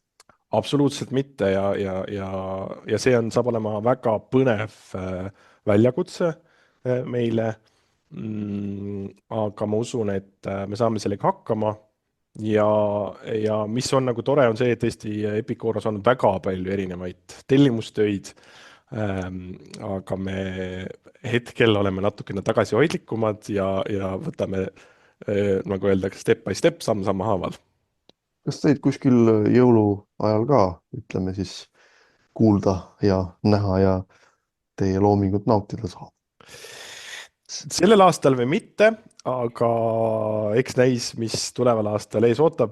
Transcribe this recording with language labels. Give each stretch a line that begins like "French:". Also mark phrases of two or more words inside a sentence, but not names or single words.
Estonian: Absoluutselt mitte ja see saab olema väga põnev väljakutse meile, aga ma usun, et me saame sellega hakkama ja mis on nagu tore, on see, et Eesti Epicooros on väga palju erinevaid tellimustöid, aga me hetkel oleme natukene tagasihoidlikumad ja võtame, nagu öeldakse,
English: step by step,
Estonian: samm haaval. Kas teid kuskil jõulu ajal ka, ütleme siis, kuulda ja näha ja teie loomingut nautida saab? Sellel aastal või mitte, aga eks näis, mis tuleval aastal ees ootab.